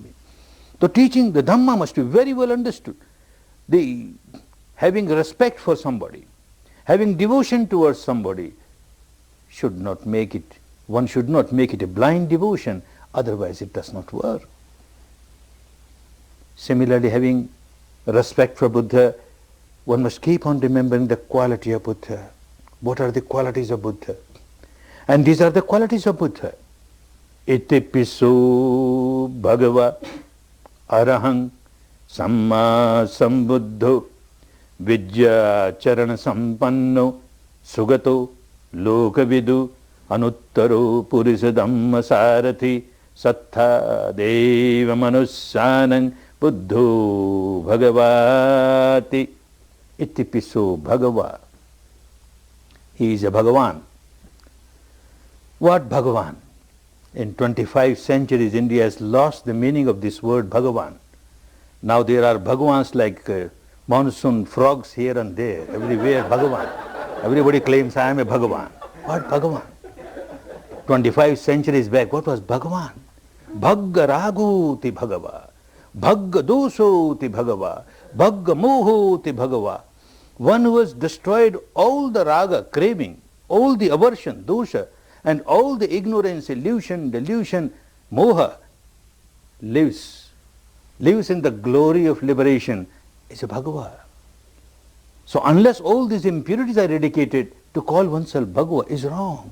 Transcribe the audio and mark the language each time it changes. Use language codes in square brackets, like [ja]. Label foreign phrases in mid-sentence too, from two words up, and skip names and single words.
[en] The teaching, the Dhamma must be very well understood. The having respect for somebody, having devotion towards somebody should not make it, one should not make it a blind devotion, otherwise it does not work. Similarly, having respect for Buddha, one must keep on remembering the quality of Buddha. What are the qualities of Buddha? And these are the qualities of Buddha. [pi] Iti pisu bhagava arahang samma sambuddho vidya charana sampanno sugato lokavidu anuttaro purisa dhamma sarathi sattha deva manussanang buddho bhagavati. Iti pisu bhagava. [en] He is a Bhagavan. What Bhagavan? In 25 centuries, India has lost the meaning of this word Bhagavan. Now there are Bhagavans like monsoon frogs here and there, everywhere Bhagavan. Everybody claims I am a Bhagavan. What Bhagavan? 25 centuries back, what was Bhagavan? [pi] Bhagga raguti Bhagava, Bhagga dosoti Bhagava, Bhagga mohoti Bhagava. [en] One who has destroyed all the raga, craving, all the aversion, dosha, and all the ignorance, illusion, delusion, moha, lives in the glory of liberation, is a Bhagava. So unless all these impurities are eradicated, to call oneself Bhagava is wrong.